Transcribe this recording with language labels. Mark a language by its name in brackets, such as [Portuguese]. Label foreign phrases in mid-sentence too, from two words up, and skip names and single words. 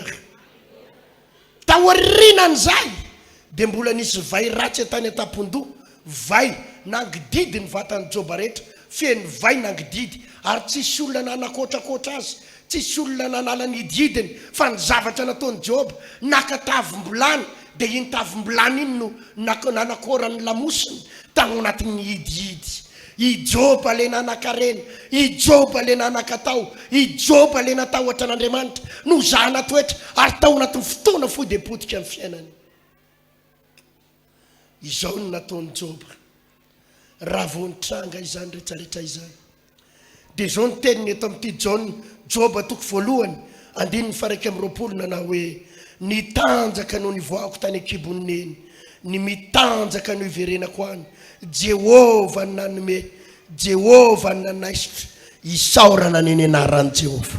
[Malagasy] Tao arinan'izay dia mbola nisy vai ratsy tany an-tampondoha, vai nangididy ny vatan'ny Job rehetra, feno vai nangididy, ary tsisy olona nanakotrakotra azy, tsisy olona nanala ny hididiny, fa ny zavatra nataon'ny Job naka tavim-bolany, dia iny tavim-bolany iny no nanakorany lamosiny tagny anatin'ny hidihidy. I Job le nanakarena, i Job le nanakatao, i Job le natahotra an'Andriamanitra, no zana toetra ary tao anatin'ny fotoana fohy dia potika amin'ny fiainany. Izao no nataon'ny Job raha voanitranga izany rehetrarehetra izany. Dia izao ny teniny eto amin'ity Job atoko voalohany 1:20 nanao hoe nitanjaka no nivoako tany an-kibon'ny eny, ny mitanjaka no iverenako any, Jehova ny nanome, Jehova ny nanaisitra, isaorana ny anaran'i Jehova.